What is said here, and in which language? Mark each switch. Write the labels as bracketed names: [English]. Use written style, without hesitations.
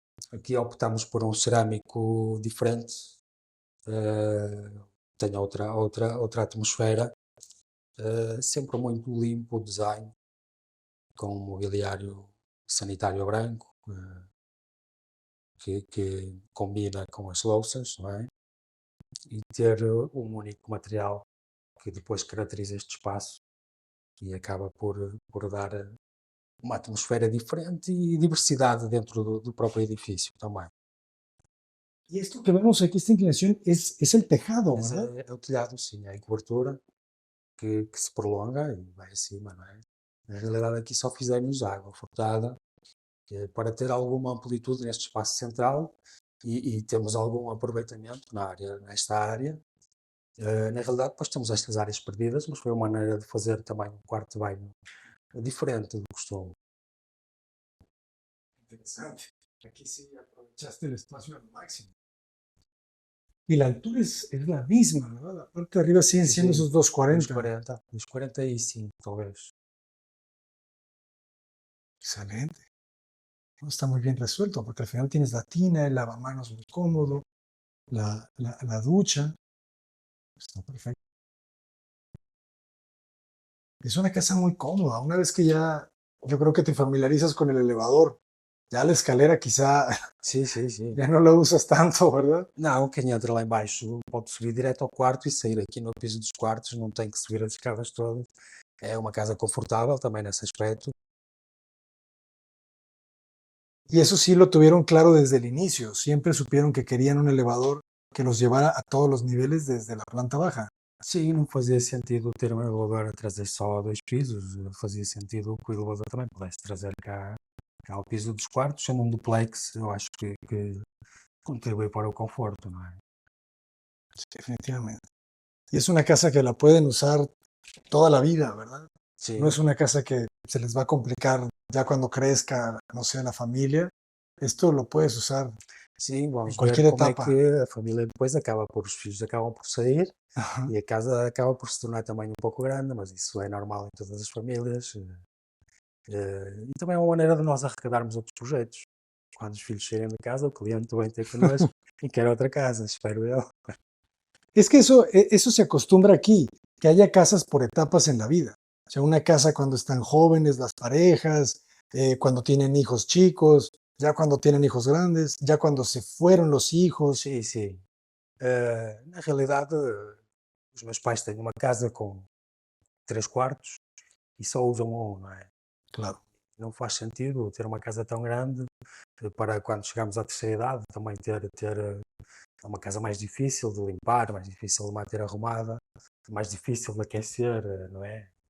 [Portuguese] Aqui optamos por um cerâmico diferente, tem outra atmosfera, sempre muito limpo o design, com um mobiliário sanitário branco, que combina com as louças, não é? E ter um único material que depois caracteriza este espaço e acaba por dar uma atmosfera diferente e diversidade dentro do próprio edifício também. [Spanish] Y esto que vemos aquí, esta inclinación, es el tejado, [Portuguese] Mas [Spanish] ¿verdad? [Portuguese] é o telhado, sim, é a cobertura que se prolonga e vai acima, não é? Na realidade aqui só fizemos água furtada para ter alguma amplitude neste espaço central e temos algum aproveitamento nesta área. Na realidade depois temos estas áreas perdidas, mas foi uma maneira de fazer também um quarto de banho diferente do costume. [Spanish] Interesante. Aquí sí aprovechaste el espacio al máximo. Y la altura es la misma, ¿verdad? La parte de arriba siguen Sí, siendo sí, esos 2,40. [Portuguese] Dos 45 talvez. [Spanish] Excelente. No, está muy bien resuelto, porque al final tienes la tina, el lavamanos muy cómodo, la ducha. Está perfecto. Es una casa muy cómoda. Una vez que ya, yo creo que te familiarizas con el elevador, ya la escalera quizá [Portuguese] Sim, sim, sim. [Spanish] ya no la usas tanto, ¿verdad? [Portuguese] Não, quem entra lá embaixo pode subir direto ao quarto e sair aqui no piso dos quartos, não tem que subir as escadas todas. É uma casa confortável também nesse aspecto. [Spanish] Y eso sí lo tuvieron claro desde el inicio. Siempre supieron que querían un elevador que los llevara a todos los niveles desde la planta baja. [Portuguese] Sim, não fazia sentido ter um elevador a trazer só 2 pisos, fazia sentido que o elevador também pudesse trazer cá ao piso dos quartos, sendo um duplex, eu acho que contribui para o conforto, não é? [Spanish] Sí, definitivamente. Y es una casa que la pueden usar toda la vida, ¿verdad? [Portuguese] Sim, [Spanish] No es una casa que se les va a complicar ya cuando crezca, no sé, la familia. Esto lo puedes usar [Portuguese] sim, [Spanish] en [Portuguese] vamos ver [Spanish] cualquier [Portuguese] como é [Spanish] etapa. [Portuguese] que a família depois os filhos acabam por sair [Spanish] Ajá. [Portuguese] e a casa acaba por se tornar também um pouco grande, mas isso é normal em todas as famílias. E também é uma maneira de nós arrecadarmos outros projetos. Quando os filhos saírem de casa, o cliente vem ter connosco e quer outra casa, espero eu. [Spanish] Es que eso se acostumbra aquí, que haya casas por etapas en la vida. O sea, una casa cuando están jóvenes las parejas, cuando tienen hijos chicos, ya cuando tienen hijos grandes, ya cuando se fueron los hijos. [Portuguese] Sim, sim. Na realidade, os meus pais têm uma casa com 3 quartos e só usam um, não é? [Spanish] Claro. [Portuguese] Não faz sentido ter uma casa tão grande para quando chegamos à terceira idade também ter uma casa mais difícil de limpar, mais difícil de manter arrumada, mais difícil de aquecer, não é?